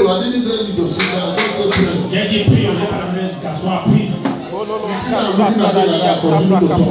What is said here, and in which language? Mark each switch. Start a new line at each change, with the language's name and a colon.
English: I didn't say you to sit down. I just said pray.
French: J'ai dit prie, on n'est pas dans le t'asseoir, prie.
English: Sit down, looking at me like that, continue to talk.